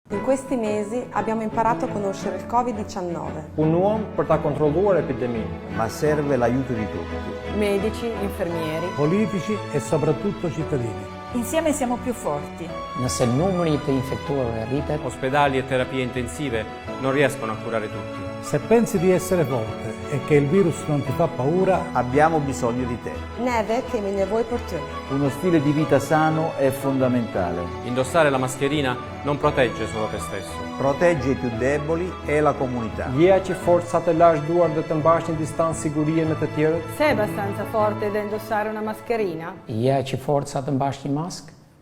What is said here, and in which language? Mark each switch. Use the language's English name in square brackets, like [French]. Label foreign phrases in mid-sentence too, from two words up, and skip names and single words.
[Italian] In questi mesi abbiamo imparato a conoscere il Covid-19. [Albanian] Punuam për ta kontrolluar epideminë. [Italian] Ma serve l'aiuto di tutti. Medici, infermieri, politici e soprattutto cittadini. Insieme siamo più forti. [Albanian] Nëse numri të infektuarve rritet, [Italian] ospedali e terapie intensive non riescono a curare tutti. Se pensi di essere forte e che il virus non ti fa paura, Abbiamo bisogno di te. [Albanian] Neve kemi nevojë për ty. [Italian] Uno stile di vita sano è fondamentale. Indossare la mascherina non protegge solo te stesso. Protegge i più deboli e la comunità. [Albanian] Je që fort sa të lash duar dhe të mbash një distancë sigurie me të tjerët? [Italian] sei abbastanza forte da indossare una mascherina? [Albanian] je që forca të mbash një maskë?